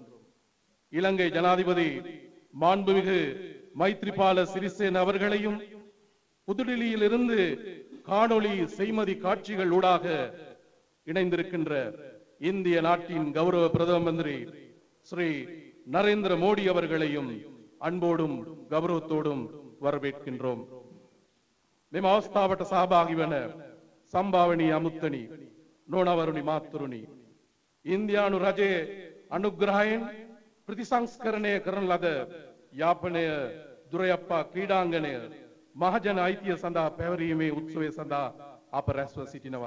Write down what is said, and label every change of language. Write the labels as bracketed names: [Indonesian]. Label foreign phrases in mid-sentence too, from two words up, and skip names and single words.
[Tamil] இலங்கை ஜனாதிபதி மாண்புமிகு மைத்ரிபால சிறிசேன அவர்களையும் புதுடில்லியில் இருந்து காணொளி செய்மதி காட்சிகள் ஊடாக இணைந்திருக்கின்ற இந்திய நாட்டின் கௌரவ பிரதம மந்திரி ஸ்ரீ நரேந்திர மோடி அவர்களையும் அன்போடும் கௌரவத்தோடும் வரவேற்கின்றோம். [Sinhala] මෙම අවස්ථාවට සහභාගී වන සම්භාවනීය අමුත්තනි නෝනවරුනි මාතෘනි ඉන්දියානු රජයේ අනුග්‍රහයෙන් ප්‍රතිසංස්කරණය කරන ලද යාපනය දුරයප්පා ක්‍රීඩාංගණය මහජන අයිතිය සඳහා පැවරීමේ උත්සවය සඳහා අප රැස්ව සිටිනවා.